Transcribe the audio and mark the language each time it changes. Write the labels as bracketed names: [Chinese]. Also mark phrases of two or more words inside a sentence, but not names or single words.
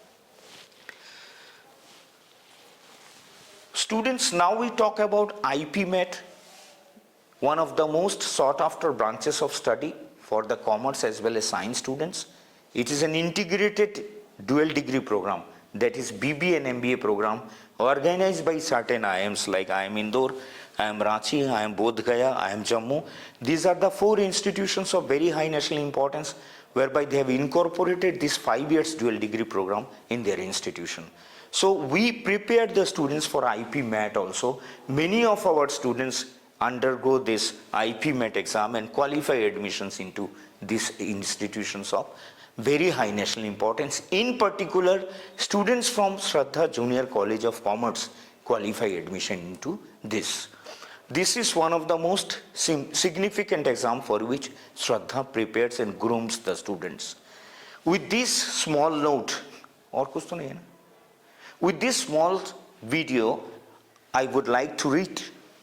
[English] Students, now we talk about IPMAT, one of the most sought after branches of study for the commerce as well as science students. It is an integrated dual degree program, that is BBA and MBA program, organized by certain IIMs like IIM Indore, IIM Ranchi, IIM Bodh Gaya, IIM Jammu. These are the 4 institutions of very high national importance whereby they have incorporated this 5 years dual degree program in their institution. So we prepared the students for IPMAT also. Many of our students undergo this IPMAT exam and qualify admissions into these institutions of very high national importance. In particular, students from Shraddha Junior College of Commerce qualify admission into this. This is one of the most significant exam for which Shraddha prepares and grooms the students. With this small note, [Hindi] और कुछ तो नहीं है ना? With this small video, I would like to read